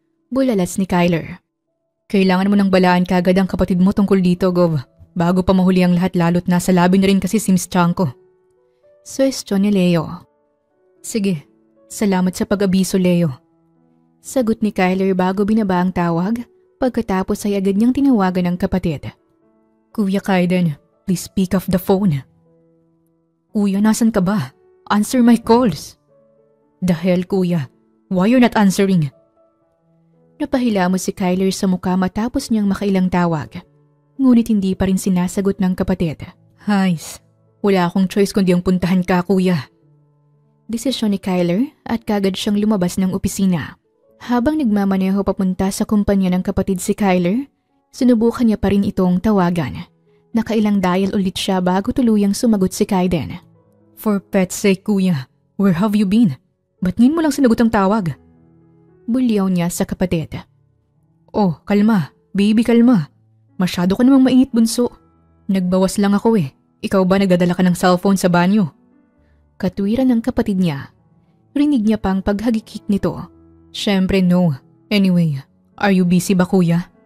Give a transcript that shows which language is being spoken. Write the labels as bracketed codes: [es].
[tl] Bulalas ni Kyler. Kailangan mo nang balaan kaagad ang kapatid mo tungkol dito, Gov. Bago pa mahuli ang lahat lalo't nasa labi na rin kasi si Miss Chanco. Suwestyon ni Leo. Sige, salamat sa pag-abiso, Leo. Sagot ni Kyler bago binaba ang tawag, pagkatapos ay agad niyang tinawagan ng kapatid. [en] Kuya Kaiden, please pick up the phone. Kuya, [tl] nasan ka ba? [en] Answer my calls. The hell, Kuya? Why you're not answering? [tl] Napahilamos si Kyler sa mukha matapos niyang makailang tawag. Ngunit hindi pa rin sinasagot ng kapatid. Hays, wala akong choice kundi ang puntahan ka, Kuya. Desisyon ni Kyler at kagad siyang lumabas ng opisina. Habang nagmamaneho papunta sa kumpanya ng kapatid si Kyler, sinubukan niya pa rin itong tawagan. Nakailang dial ulit siya bago tuluyang sumagot si Kaiden. [en] For pet's sake, Kuya, where have you been? [tl] Ba't ngayon mo lang sinagot ang tawag? Bulyaw niya sa kapatid. Oh, kalma. Baby, kalma. Masyado ka namang mainit, bunso. Nagbawas lang ako eh. Ikaw ba nagdadala ka ng cellphone sa banyo? Katwiran ng kapatid niya. Rinig niya pang paghagikik nito. Syempre no. [en] Anyway, are you busy ba, Kuya?